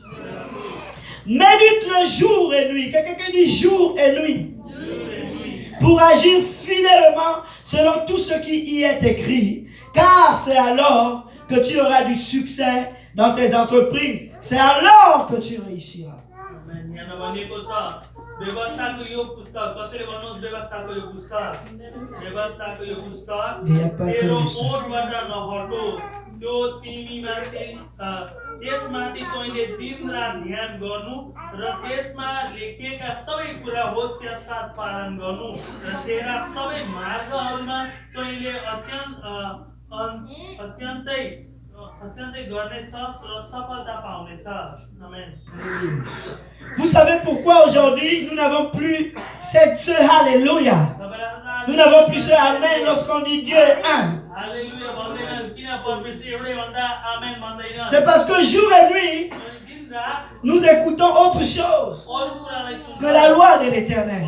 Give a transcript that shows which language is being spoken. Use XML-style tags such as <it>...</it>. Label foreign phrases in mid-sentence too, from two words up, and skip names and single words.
<fr>Médite le jour et nuit, que quelqu'un dise jour et nuit, pour agir fidèlement selon tout ce qui y est écrit, car c'est alors que tu auras du succès dans tes entreprises. C'est alors que tu réussiras.</fr> <ne>व्यवस्थाको यो पुस्तक कसैले भन्नुहोस् व्यवस्थाको यो पुस्तक तेरो ओठबाट नहटो त्यो तिमीमाथि त्यसमाथि तैँले दिन रात ध्यान गर्नु र त्यसमा लेखिएका सबै कुरा होसियार साथ पालन गर्नु र तेरा सबै मार्गहरूमा तैँले अत्यन्तै गर्नेछस् र सफलता पाउनेछस्। आमेन।</ne> <fr>Vous savez pourquoi aujourd'hui nous n'avons plus ce Alléluia. Nous n'avons plus ce Amen lorsqu'on dit Dieu est un. C'est parce que jour et nuit, nous écoutons autre chose que la loi de l'Éternel.</fr>